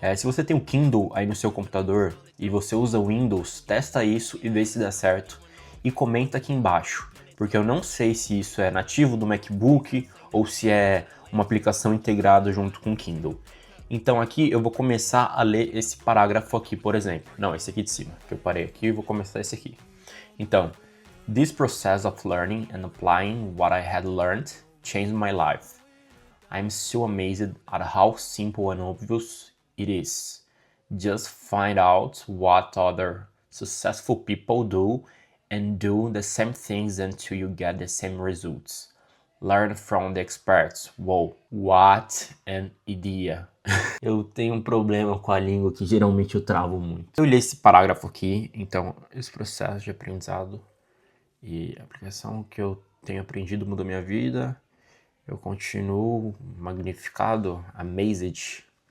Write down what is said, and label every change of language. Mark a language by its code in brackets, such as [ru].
[pt] Se você tem o Kindle aí no seu computador e você usa o Windows, testa isso e vê se dá certo e comenta aqui embaixo, porque eu não sei se isso é nativo do MacBook ou se é uma aplicação integrada junto com o Kindle. Então aqui eu vou começar a ler esse parágrafo aqui, por exemplo. Não, esse aqui de cima, que eu parei aqui e vou começar esse aqui. [en] Então, this process of learning and applying what I had learned changed my life. I'm so amazed at how simple and obvious it is. Just find out what other successful people do and do the same things until you get the same results. Learn from the experts. Wow, what an idea. [pt] Eu tenho um problema com a língua que geralmente eu travo muito. Eu li esse parágrafo aqui, então esse processo de aprendizado e aplicação que eu tenho aprendido mudou minha vida. Eu continuo magnificado, amazed.